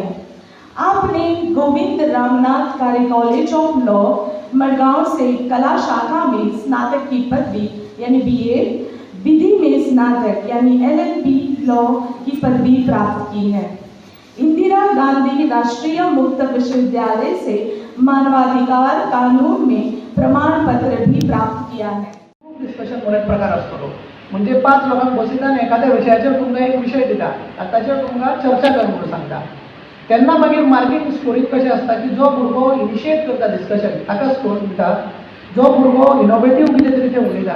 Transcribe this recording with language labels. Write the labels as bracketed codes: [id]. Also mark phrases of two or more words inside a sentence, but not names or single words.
[hi] आपने गोविंद रामनाथ कार्य कॉलेज ऑफ लॉ मड़गांव से कला शाखा में स्नातक की पदवी यानी बीए, विधि में स्नातक यानी एलएलबी लॉ की पदवी प्राप्त की है. इंदिरा गांधी राष्ट्रीय मुक्त विश्वविद्यालय से मानवाधिकार कानून में प्रमाण पत्र भी प्राप्त किया है. [kok] डिस्कशन म्हणून प्रकार असतो. म्हणजे 5 लोकांक बसयता आनी एखाद्या विशयाचेर तुमकां एक विशय दिता आनी ताचेर तुमकां चर्चा कर म्हणून सांगता. तेन्ना मागीर मार्किंग स्कोरींग कशें आसता की जो भुरगो इनिशिएट करता डिस्कशन ताका स्कोर दिता, जो भुरगो इनोवेटीव कितें तरी तें उलयता.